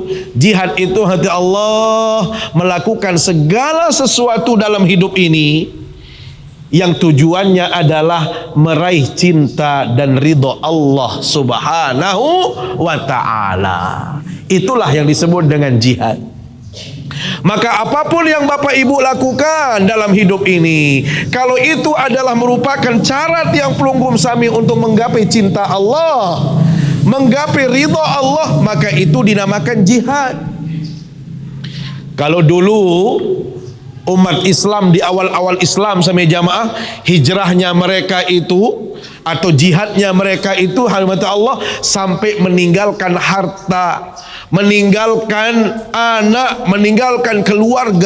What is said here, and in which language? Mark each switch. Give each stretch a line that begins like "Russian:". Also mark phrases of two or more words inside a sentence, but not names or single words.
Indonesian: Jihad itu hati Allah melakukan segala sesuatu dalam hidup ini yang tujuannya adalah meraih cinta dan ridho Allah
Arabic: Subhanahu wa ta'ala.
Indonesian: Itulah yang disebut dengan jihad. Maka apapun yang Bapak Ibu lakukan dalam hidup ini, kalau itu adalah merupakan cara
Sasak: tiang pelunggum sami
Indonesian: untuk menggapai cinta Allah, menggapai ridha Allah, maka itu dinamakan jihad. Kalau dulu umat Islam di awal-awal Islam sama jamaah, hijrahnya mereka itu atau jihadnya mereka itu hanya Allah sampai meninggalkan harta, meninggalkan anak, meninggalkan keluarga.